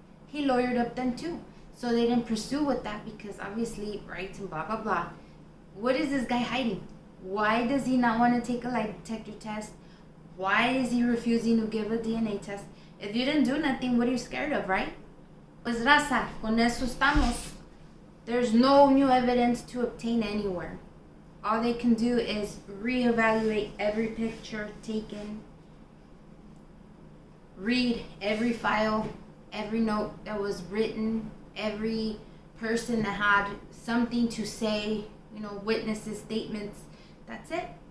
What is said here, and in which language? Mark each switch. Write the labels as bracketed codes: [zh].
[en] He lawyered up then too. So they didn't pursue with that because obviously rights and blah, blah, blah. What is this guy hiding? Why does he not want to take a lie detector test? Why is he refusing to give a DNA test? If you didn't do nothing, what are you scared of, right? [es] Pues raza, con eso estamos. [en] There's no new evidence to obtain anywhere. All they can do is reevaluate every picture taken, read every file, every note that was written, every person that had something to say, you know, witnesses, statements. That's it.